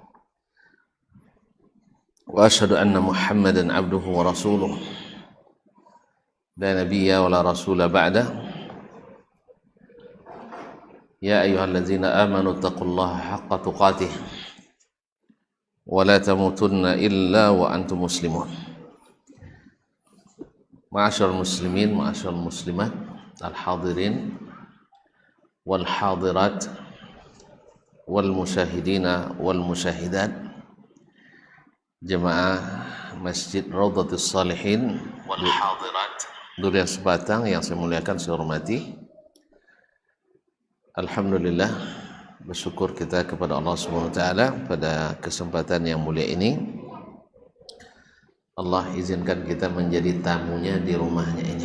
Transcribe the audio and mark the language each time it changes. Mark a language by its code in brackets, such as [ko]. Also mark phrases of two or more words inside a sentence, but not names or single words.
[ar] وأشهد أن محمدا عبده ورسوله. لا نبي ولا رسول بعده يا أيها الذين آمنوا اتقوا الله حق تقاته ولا تموتن إلا وأنتم مسلمون. معاشر المسلمين معاشر المسلمات الحاضرين والحاضرات والمشاهدين والمشاهدات, jemaah Masjid Raudhatus Shalihin والحاضرات Durian Sebatang [id] yang saya muliakan, saya hormati. Alhamdulillah, bersyukur kita kepada Allah [ar] سبحانه وتعالى [id] pada kesempatan yang mulia ini. Allah izinkan kita menjadi tamunya di rumahnya ini.